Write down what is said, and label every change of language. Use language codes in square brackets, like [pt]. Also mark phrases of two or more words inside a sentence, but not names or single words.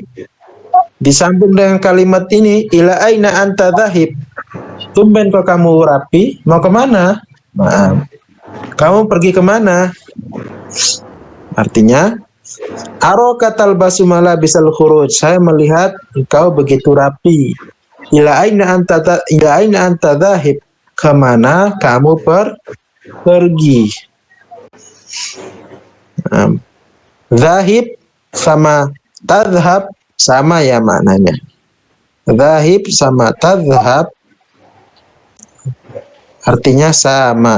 [id] Disambung dengan kalimat ini, [ar] إلى أين أنت ذاهب. [id] Tumben kok kamu rapi, mau kemana? Maaf. Kamu pergi kemana? [ar] Artinya, أراك تلبس ملابس الخروج. [id] Saya melihat engkau begitu rapi. [ar] إلى أين أنت ذاهب. [id] Kemana kamu pergi? Dhahib sama tadhhab sama ya maknanya. Dhahib sama tadhhab artinya sama.